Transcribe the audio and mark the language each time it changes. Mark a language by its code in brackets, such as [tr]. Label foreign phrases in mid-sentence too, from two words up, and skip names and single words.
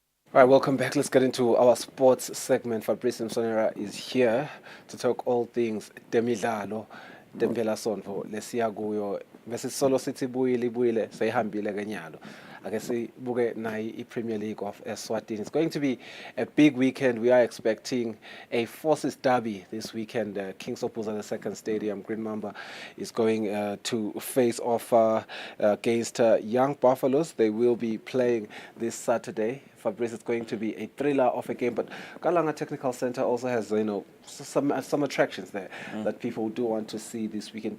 [en] All right, welcome back. Let's get into our sports segment. Fabrice Msonera is here to talk all things Demidlalo, Dempelasonto, Lesia Guyo, [ss] bese solo sithi ibuyile seyihambile kenyalo. Ake sibuke nayi iPremier League of Eswatini. [en] It's going to be a big weekend. We are expecting a Forces derby this weekend. King Sopuza II Stadium, Green Mamba is going to face off against Young Buffaloes. They will be playing this Saturday. Fabrice, it's going to be a thriller of a game, but Kalanga Technical Center also has, some attractions there that people do want to see this weekend.